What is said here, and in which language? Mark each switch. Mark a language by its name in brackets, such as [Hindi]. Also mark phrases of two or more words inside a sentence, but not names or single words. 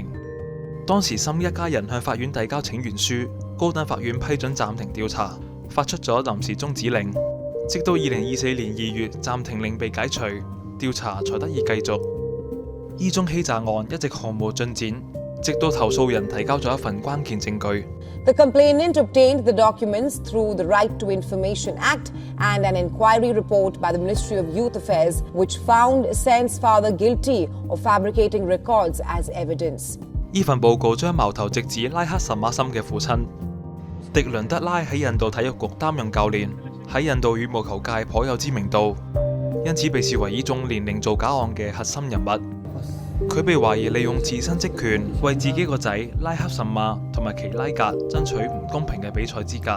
[Cantonese] 當時森一家人向法院遞交請願書，高等法院批准暫停調查，發出咗臨時終止令，直到2024年2月暫停令被解除，調查才得以繼續。呢宗欺詐案一直毫無進展，直到投訴人提交咗一份關鍵證據。 [English] The complainant obtained the documents through the Right to Information Act and an inquiry report by the Ministry of Youth Affairs, which found Sen's father guilty of fabricating records as evidence. [Cantonese] 呢份報告將矛頭直指拉克什馬森嘅父親迪倫德拉喺印度體育局擔任教練，喺印度羽毛球界頗有知名度，因此被視為呢種年齡造假案嘅核心人物。佢被懷疑利用自身職權為自己個仔拉克什馬同埋奇拉格爭取唔公平嘅比賽資格。